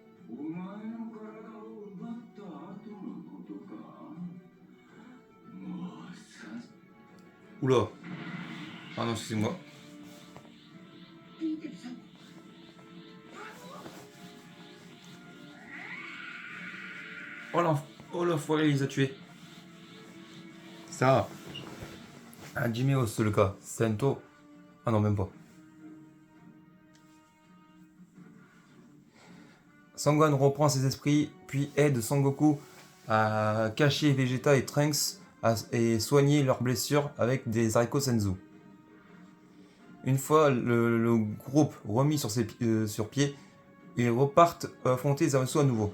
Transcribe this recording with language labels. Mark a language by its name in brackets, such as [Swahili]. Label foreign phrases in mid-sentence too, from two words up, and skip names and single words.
[Japanese] お前の体を奪った後のことか。もうさ [French] Oula. Ah non, excusez-moi. [Japanese] ピーテルさん [French] Oh l'enfoiré, il les a tués. Ça. Hajime Osuluka. Sento. Ah non, même pas. Sangohan reprend ses esprits, puis aide Sangoku à cacher Vegeta et Trunks et soigner leurs blessures avec des haricots senzu. Une fois le groupe remis sur pied, ils repartent affronter Zamasu à nouveau.